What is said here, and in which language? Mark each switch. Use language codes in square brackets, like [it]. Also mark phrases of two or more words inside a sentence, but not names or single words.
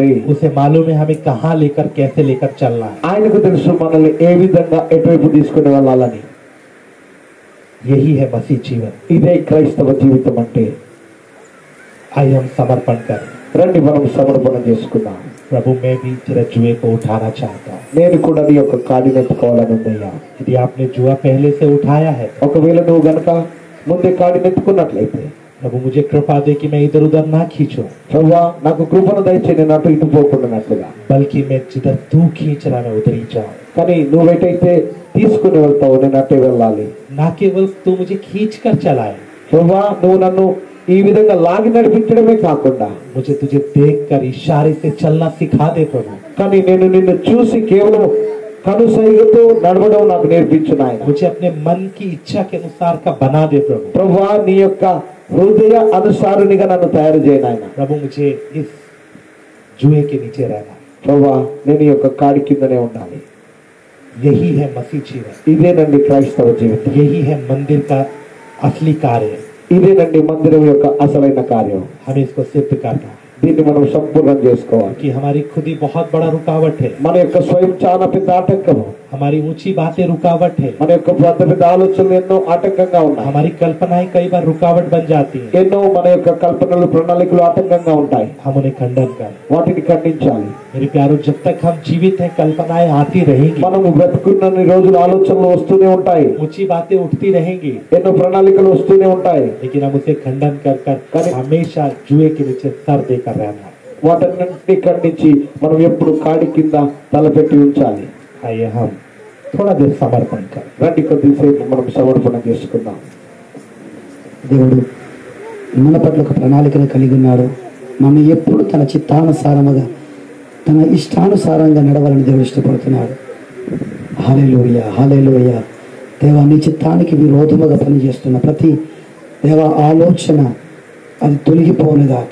[hi] उसे मालूम है हमें कहाँ लेकर कैसे लेकर चलना है। [te] ఆయనకు తెలుసు మనల్ని ఏ విధంగా ఎటువైపు తీసుకుని వెళ్ళాలని. [hi] यही है मसीह जीवन। [te] ఇదే క్రైస్తవ జీవితం అంటే. [hi] आइए हम समर्पण करें। [te] రండి మనం సమర్పణ చేసుకుందాం. [hi] प्रभु, मैं भी तेरा जुए को उठाना चाहता हूँ। [te] నేను కూడా నీ యొక్క కాడిని ఎత్తుకోవాలని ఉందయ్యా. [hi] यदि आपने जुआ पहले से उठाया है, [te] ఒకవేళ నువ్వు గనక ముందే కాడిని ఎత్తుకున్నట్లయితే, [hi] प्रभु मुझे कृपा दे कि मैं इधर उधर ना खींचूं, [te] ప్రభువా నాకు కృపను దయచేయి, నేను అటు ఇటు పోకుండానట్లుగా. [hi] बल्कि मैं जिधर तू खींच रहा मैं उधर ही जाऊं। [te] కానీ నువ్వెటైతే తీసుకుని వెళ్తావు నేను అటే వెళ్ళాలి. [hi] ना केवल तू मुझे खींच कर चलाए, [te] ప్రభువా నువ్వు నన్ను ఈ విధంగా లాగి నడిపించడమే కాకుండా, [hi] मुझे तुझे देख कर इशारे से चलना सिखा दे प्रभु। [te] కానీ నేను నిన్ను చూసి కేవలం కనుసైగతో నడవడం నాకు నేర్పించు నాయన. [hi] मुझे अपने मन की इच्छा के अनुसार का बना दे प्रभु। [te] ప్రభువా నీ యొక్క హృదయ అనుసారునిగా నన్ను తయారు చేయ నాయన. [hi] प्रभु मुझे इस जुए के नीचे रहना, [te] ప్రభువా నేను ఈ యొక్క కాడి కిందనే ఉండాలి. [hi] यही है मसीह जीवन, [te] ఇదేనండి క్రైస్తవ జీవితం. [hi] यही है मंदिर का असली कार्य। [te] ఇదేనండి మందిరం యొక్క అసలైన కార్యం. [hi] हमें इसको सिद्ध करना है [te] దీన్ని మనం సంపూర్ణం చేసుకోవాలి. [hi] कि हमारी खुद ही बहुत बड़ा रुकावट है, [te] మన యొక్క స్వయం చాలా పెద్ద ఆటంకము, [hi] हमारी ऊंची बातें रुकावट है, [te] మన యొక్క పెద్ద పెద్ద ఆలోచనలు ఎన్నో ఆటంకంగా ఉన్నాయి. [hi] हमारी कल्पनाएं कई बार रुकावट बन जाती हैं। [te] ఎన్నో మన యొక్క కల్పనలు ప్రణాళికలు ఆటంకంగా ఉంటాయి. [hi] हम उन्हें खंडन करें। [te] వాటిని ఖండించాలి. [hi] मेरे प्यारो, जब तक हम जीवित हैं कल्पनाएं आती रहेंगी, [te] మనము బ్రతుకున్నన్ని రోజులు ఆలోచనలు వస్తూనే ఉంటాయి, [hi] ऊंची बातें उठती रहेंगी, [te] ఎన్నో ప్రణాళికలు వస్తూనే ఉంటాయి. [hi] लेकिन हम उसे खंडन कर कर हमेशा जुए के नीचे सर देकर रहना। [te] వాటన్నింటినీ ఖండించి మనం ఎప్పుడు కాడి కింద తలపెట్టి ఉంచాలి. [hi] आइए हम थोड़ा देर समर्पण करें। [te] రండి కొద్దిసేపు మనం సమర్పణ చేసుకుందాం. దేవుడు మన పట్ల ఒక ప్రణాళికను కలిగి ఉన్నాడు. మనం ఎప్పుడు తన చిత్తానుసారముగా తన ఇష్టానుసారంగా నడవాలని దేవుడు ఇష్టపడుతున్నాడు. హల్లెలూయా, హల్లెలూయా. దేవా నీ చిత్తానికి విరోధముగా పనిచేస్తున్న ప్రతి దేవ ఆలోచన అది తొలగిపోనుగాక.